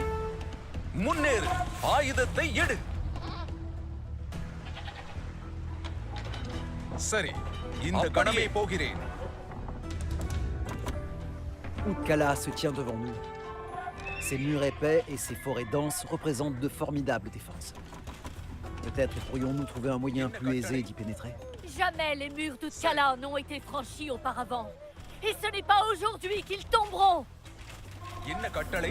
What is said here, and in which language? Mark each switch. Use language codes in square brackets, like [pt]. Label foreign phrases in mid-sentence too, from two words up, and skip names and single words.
[ta] முன்னேறு. ஆயுதத்தை எடு. சரி, இந்த கணமே போகிறேன். [fr] Utkala se tient devant nous. Ses murs épais et ses forêts denses représentent de formidables défenses. Peut-être pourrions-nous trouver un moyen plus aisé d'y pénétrer. Jamais les murs d'Utkala n'ont été franchis auparavant. Et ce n'est pas aujourd'hui qu'ils tomberont. [ta] என்ன கட்டளை?